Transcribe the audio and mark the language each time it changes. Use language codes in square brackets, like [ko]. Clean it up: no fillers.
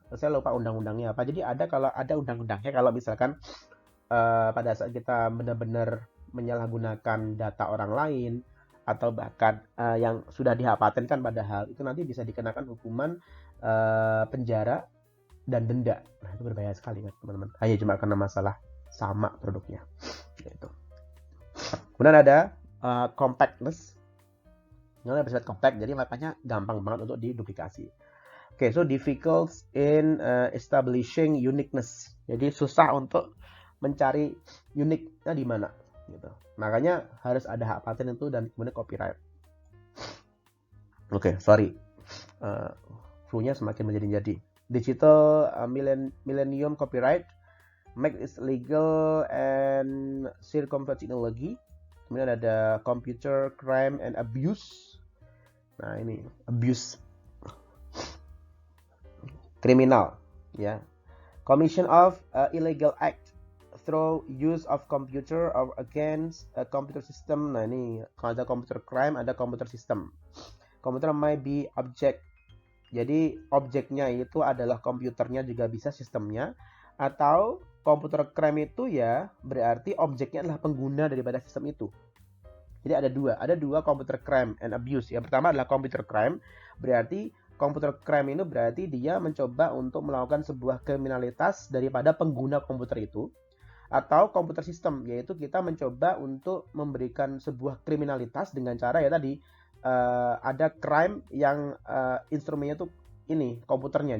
[id] Saya lupa undang-undangnya apa. Jadi kalau ada undang-undangnya kalau misalkan pada saat kita benar-benar menyalahgunakan data orang lain atau bahkan yang sudah dipatenkan padahal itu nanti bisa dikenakan hukuman penjara dan denda. Nah, itu berbahaya sekali kan teman-teman. Hanya cuma karena masalah sama produknya. Gitu. Kemudian ada compactness. Ini bersifat compact, jadi makanya gampang banget untuk diduplikasi. [en] Oke, so difficult in establishing uniqueness. [id] Jadi susah untuk mencari uniknya di mana gitu. Makanya harus ada hak paten itu dan kemudian copyright. Oke, sorry. Flu-nya semakin menjadi-jadi. [en] Digital Millennium Copyright make it legal and circumvent technology. [id] Kemudian ada Computer Crime and Abuse. Nah, ini abuse. Kriminal, ya. [en] Commission of illegal act through use of computer or against a computer system. [id] Nah, ini ada [en] computer crime, ada computer system. Computer might be object. [id] Jadi objeknya itu adalah komputernya juga bisa sistemnya, atau komputer crime itu ya berarti objeknya adalah pengguna daripada sistem itu. Jadi ada dua computer crime and abuse. Yang pertama adalah computer crime, berarti computer crime ini berarti dia mencoba untuk melakukan sebuah kriminalitas daripada pengguna komputer itu, atau komputer sistem, yaitu kita mencoba untuk memberikan sebuah kriminalitas dengan cara ya tadi ada crime yang instrumennya tuh ini komputernya.